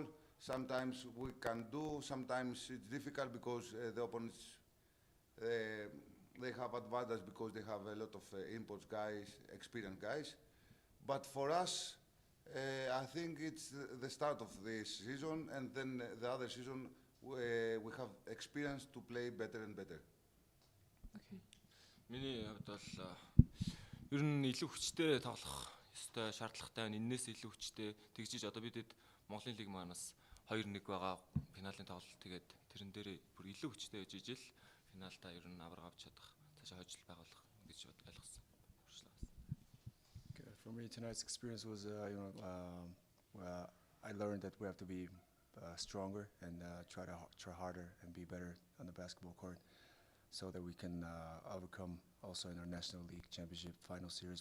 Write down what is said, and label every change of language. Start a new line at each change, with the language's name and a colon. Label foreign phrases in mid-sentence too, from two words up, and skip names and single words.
English: Sometimes we can do, sometimes it's difficult because the opponents they have advantage because they have a lot of imports guys, experienced guys. But for us, I think it's the start of this season, and then the other season we have experience to play better and better. Okay.
Mongolian: Миний хувьд бол ер нь илүү хүчтэй тоглох ёстой шаардлагатай байна. Эннээс илүү хүчтэй тэгжиж одоо бидэд Монголын лиг манаас 2-1 байгаа финалийн тоглолт тэгээд тэрэн дээр бүр илүү хүчтэй байж ижил финалдаа ер нь авраг авч чадах цаашаа хожил байгуулах гэж ойлгосон.
English: For me, tonight's experience was, I learned that we have to be stronger and try harder and be better on the basketball court, so that we can overcome also in our National League Championship final series.